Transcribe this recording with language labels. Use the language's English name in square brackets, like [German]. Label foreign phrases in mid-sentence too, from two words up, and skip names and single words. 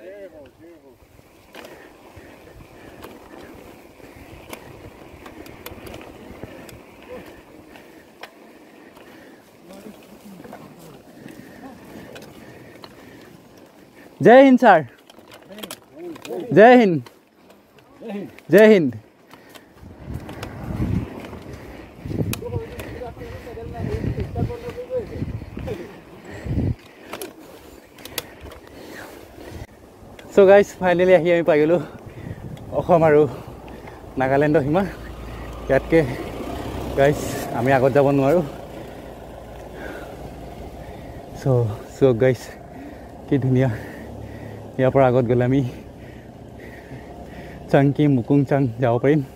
[Hindi] जय हिंद सर। जय हिंद। जय हिंद। [English] So guys, finally [Assamese] আহি আমি পাই গ'লোঁ অসম আৰু নাগালেণ্ডৰ সীমা। ইয়াতকৈ গাইজ আমি আগত যাব নোৱাৰোঁ। [English] so guys [Assamese] কি ধুনীয়া। ইয়াৰ পৰা আগত গ'লে আমি চাংকি মুকুং চাং যাব পাৰিম।